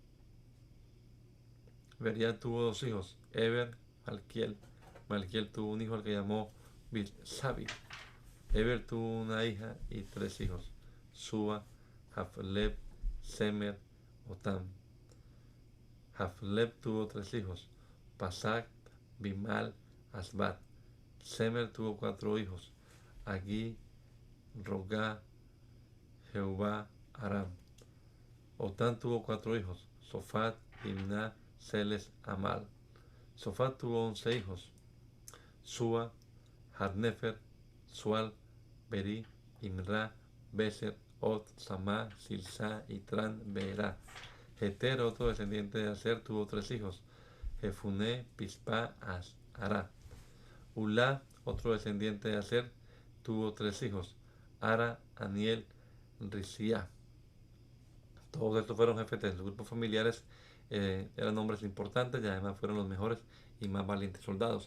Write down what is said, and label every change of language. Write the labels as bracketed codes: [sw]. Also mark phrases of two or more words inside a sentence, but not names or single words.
[es] Beria tuvo 2 hijos: Eber, Malquiel. Malquiel tuvo un hijo al que llamó Bilsabi. Eber tuvo una hija y 3 hijos: Suba, Jafleb, Semer, Otam. Jafleb tuvo 3 hijos: Pasac, Bimal, Asbat. Semer tuvo 4 hijos: Agui, Rogá, Jehová, Aram. Otam tuvo 4 hijos: Sofat, Imná, Celes, Amal. Sofat tuvo 11 hijos: Sua, Harnefer, Sual, Beri, Imra, Beser, Ot, Samá, Silsá, Itran, Beerá. Jeter, otro descendiente de Aser, tuvo 3 hijos: Jefuné, Pispa, Ará. Ulá, otro descendiente de Aser, tuvo 3 hijos: Ara, Aniel, Risía. Todos estos fueron jefes de sus grupos familiares, eran hombres importantes y además fueron los mejores y más valientes soldados.